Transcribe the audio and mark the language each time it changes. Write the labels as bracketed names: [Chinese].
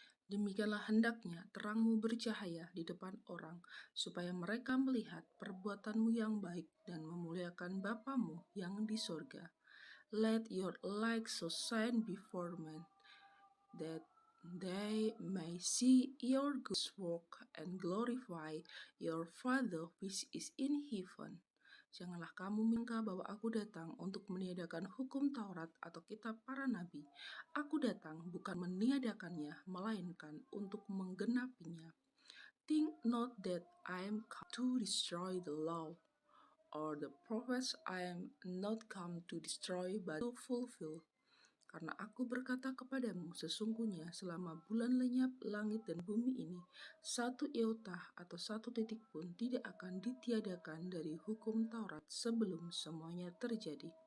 [Indonesian] Demikianlah hendaknya terangmu bercahaya di depan orang, supaya mereka melihat perbuatanmu yang baik dan memuliakan Bapamu yang di sorga. [English] Let your light so shine before men, that they may see your good work and glorify your Father which is in heaven. [Indonesian] Janganlah kamu menyangka bahwa aku datang untuk meniadakan hukum Taurat atau kitab para nabi. Aku datang bukan meniadakannya, melainkan untuk menggenapinya. [English] Think not that I am come to destroy the law or the prophets. I am not come to destroy but to fulfill. [Indonesian] Karena aku berkata kepadamu, sesungguhnya selama bulan lenyap langit dan bumi ini, satu iota atau satu titik pun tidak akan ditiadakan dari hukum Taurat sebelum semuanya terjadi.